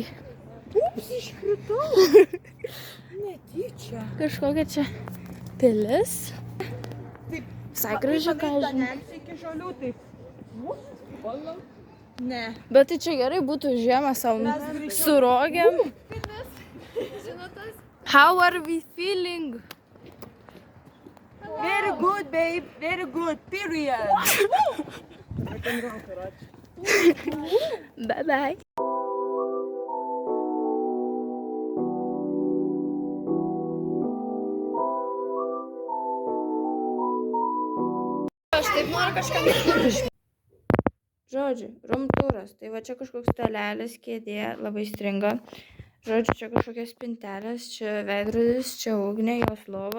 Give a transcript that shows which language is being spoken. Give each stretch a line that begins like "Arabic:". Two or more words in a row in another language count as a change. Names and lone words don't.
Lithuanian: Ups, iškritau. Netyčia. Kažkokia čia pilis. Taip. Visai graži, ką žinai. Iki žolių, taip. Ne. Bet tai čia gerai būtų žiemą savo su rogėm.
English: How are we feeling? Very good, babe. Very good. Period. Bye bye.
Lithuanian: Aš taip noriu kažką. Žodžiu, rumtūras. Tai va čia kažkoks stalelis, kėdė, labai stringa. Žodžiu, čia kažkokios spintelės, čia veidrodis, čia ugnė, jos lova.